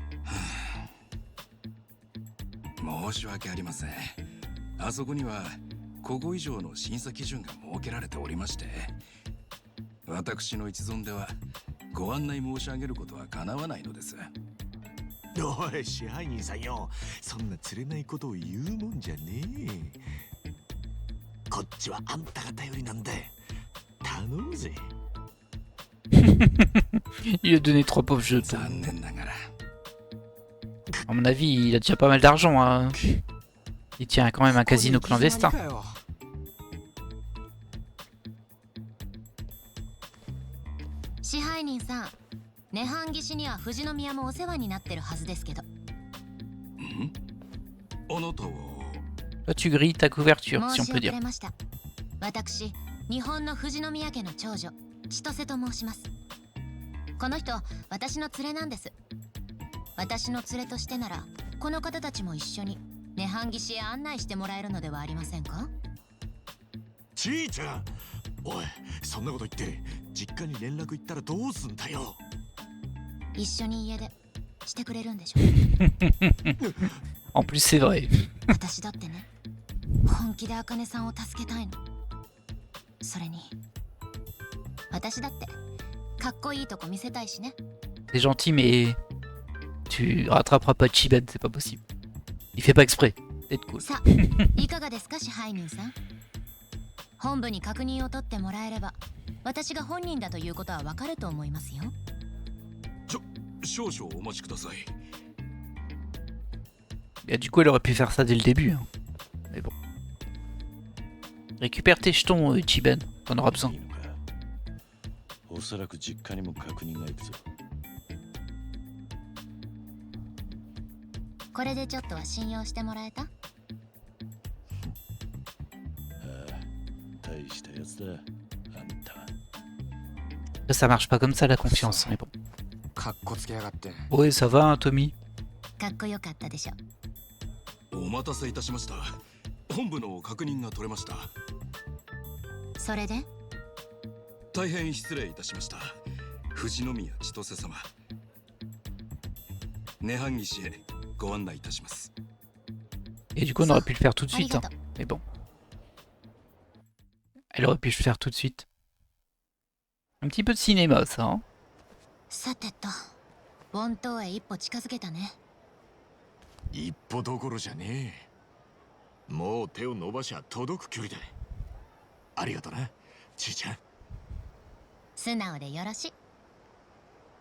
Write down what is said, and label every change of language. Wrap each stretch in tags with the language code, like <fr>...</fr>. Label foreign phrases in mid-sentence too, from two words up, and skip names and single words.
<ja>申し訳ありません。あそこには古語以上の審査基準が設けられておりまして、私の一存ではご案内申し上げることはかなわないのです。おい支配人さんよ、そんな釣れないことを言うもんじゃねえ。こっちはあんたが頼りなんだ。頼むぜ。</ja> <fr>Il a donné 3 pauvres jetons.</fr> <ja>残念ながら</ja> <fr>À mon avis, il a déjà pas mal d'argent. Hein. Il tient quand même un casino clandestin.</fr> <ja>支配人さん、涅槃岸には富士宮もお世話になってるはずですけど。あなたは</ja> <fr>Toi, tu grilles ta couverture,</fr> <ja>申</ja> <fr>si on</fr> <ja>し</ja> <fr>peut</fr> <ja>遅</ja> <fr>dire.</fr> <ja>れました。私、日本の富士宮家の長女、千歳と申します。この人、私の連れなんです。私の連れとしてなら、この方たちも一緒に涅槃岸へ案内してもらえるのではありませんか？ちーちゃん、おい、そんなこと言って実家に連絡行ったらどうすんだよ。一緒に家出してくれるんでしょ？</ja> <fr>En plus, c'est vrai.</fr> <ja>私だってね、本気で茜さんを助けたいの。それに私だってかっこいいとこ見せたいしね。</ja> <fr>C'est gentil, mais tu rattraperas pas Chiben, c'est pas possible. Il fait pas exprès d'être cool.</fr> <ja>さあ、いかがですか支配人さん。本部に確認を取ってもらえれば、私が本人だということはわかると思いますよ。少々お待ちください。</ja> <fr>Et du coup, elle aurait pu faire ça dès le début. Hein. Mais bon. Récupère tes jetons, Chiben. T'en auras besoin.</fr> <ja>いいのか。おそらく実家にも確認が行くぞ。これでちょっとは信用してもらえた？ああ、大したやつだ。あんたは。</ja> <fr>Ça marche pas comme ça la confiance, mais bon.</fr> <ja>かっこつけやがって。</ja> <fr>Ouais, ça va, hein, Tommy.</fr> <ja>かっこよかったでしょ。お待たせいたしました。本部の確認が取れました。それで大変失礼いたしました。富士宮千歳様、涅槃岸へご案内いたします。</ja> <fr>Et du coup, on aurait pu le faire tout de</fr> <ja>あり</ja> <fr>suite.</fr> <ja>が</ja> <fr>Hein.</fr> <ja>とう。</ja> <fr>Mais bon. Elle aurait pu le faire tout de suite. Un petit peu de cinéma, ça. Hein.</fr> <ja>さてと、本島へ一歩近づけたね。一歩どころじゃねえ。もう手を伸ばしゃ届く距離だ。ありがとな、ちーちゃん。素直でよろしい。</ja>